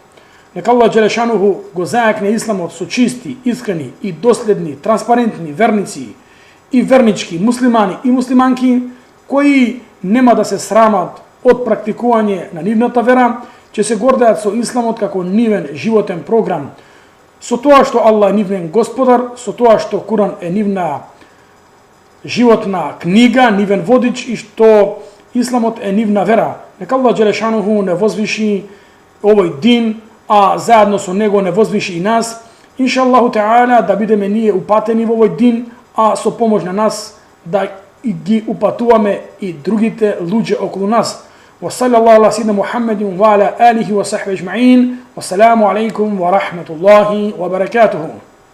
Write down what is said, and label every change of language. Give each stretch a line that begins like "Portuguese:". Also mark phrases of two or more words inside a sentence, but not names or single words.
Macedonian: Нека Аллах Джелешануху го зајакне исламот со чисти, искрени и доследни, транспарентни верници и вернички муслимани и муслиманки кои нема да се срамат од практикување на нивната вера, ќе се гордеат со исламот како нивен животен програм, со тоа што Аллах е нивен господар, со тоа што Куран е нивна животна книга, нивен водич и што исламот е нивна вера. Нека Аллах Джелешануху не возвиши овој дин, а заедно со него не возвиши и нас.
Arabic: إن شاء الله تعالى
Macedonian: да бидеме ние упатени во овој дин, а со помош на нас да ги упатуваме и другите луѓе околу нас.
Arabic: وصلى الله على سيدنا محمد وعلى آله وصحبه أجمعين والسلام عليكم ورحمة الله وبركاته.